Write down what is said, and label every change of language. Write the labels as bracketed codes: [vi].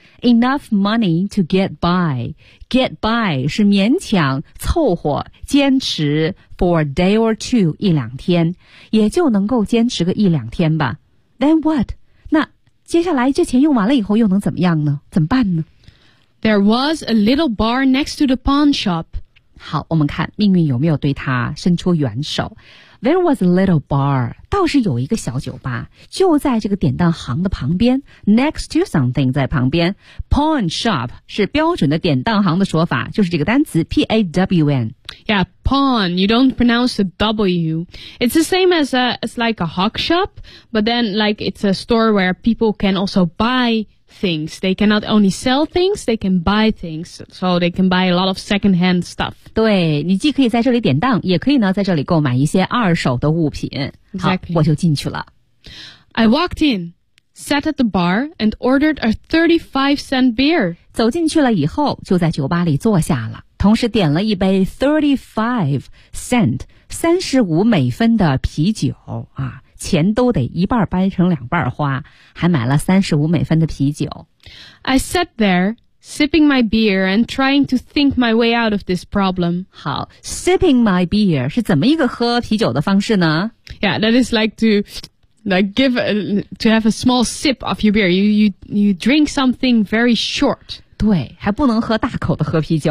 [en] Enough money to get by. Get by [zh] 是勉强凑合坚持 [en] for a day or two, [zh] 一两天。也就能够坚持个一两天吧。 [en] Then what? [zh] 那接下来这钱用完了以后又能怎么样呢怎么办呢 [en] ?There was a little bar next to the pawn shop. [zh] 好，我们看命运有没有对他伸出援手。 [en] There was a little bar. [zh] 倒是有一个小酒吧，就在这个典当行的旁边。 [en] Next to something [zh] 在旁边。Pawn shop 是标准的典当行的说法，就是这个单词 pawn. [en] Yeah, pawn. You don't pronounce the W. It's the same as it's like a hawk shop, but then like it's a store where people can also buy. Things. They cannot only sell things, they can buy things. So they can buy a lot of secondhand stuff. [zh] 对，你既可以在这里典当，也可以呢在这里购买一些二手的物品。 [en] Exactly. [zh] 好，我就进去了。 [en] I walked in, sat at the bar, and ordered a 35-cent beer. [zh] 走进去了以后，就在酒吧里坐下了，同时点了一杯35 cent, 35美分的啤酒啊。钱都得一半掰成两半花，还买了35美分的啤酒。 [en] I sat there, sipping my beer and trying to think my way out of this problem. [zh] 好 , [en] sipping my beer [zh] 是怎么一个喝啤酒的方式呢 [en] ?Yeah, that is like to have a small sip of your beer. You drink something very short. [zh] 对还不能喝大口的喝啤酒、